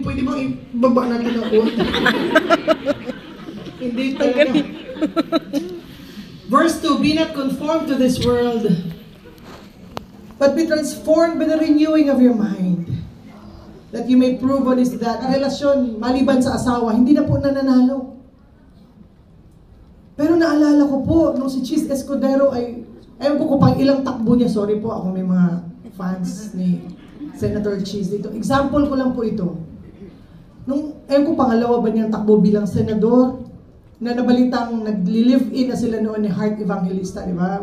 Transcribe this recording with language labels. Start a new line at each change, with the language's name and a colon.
Filipino: Pwede bang ibaba natin ang konti? Hindi talaga.
English: Verse 2, be not conformed to this world, but be transformed by the renewing of your mind, that you may prove what is that.
Filipino: Ang relasyon, maliban sa asawa, hindi na po nananalo. Pero naalala ko po, nung si Cheese Escudero ay, ewan ko kung pang ilang takbo niya, sorry po, ako may mga fans ni Senator Cheese dito. Example ko lang po ito. Nung, ewan ko pangalawa ba niyang takbo bilang senador, na nabalitang nag-live-in na sila noon ni Heart Evangelista, di ba?